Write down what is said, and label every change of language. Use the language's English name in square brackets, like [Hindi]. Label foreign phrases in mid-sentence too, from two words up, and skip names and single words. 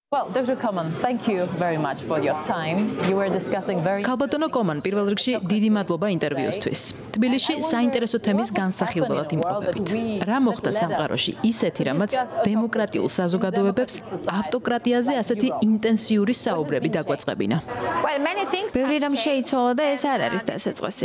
[English] Well, Dr. Koman, thank you very much for your time. You were discussing very [Georgian] ქალბატონო კომან პირველ რიგში დიდი მადლობა ინტერვიუსთვის. თბილისში საინტერესო თემის განსახილველად იმყოფებით. რა მოხდა სამყაროში ისეთი, რამაც დემოკრატიულ საზოგადოებებს ავტოკრატიაზე ასეთი ინტენსიური საუბრები დაგვაწყებინა. ბევრი რამ შეიცვალა და ეს არ არის დასაწყისი.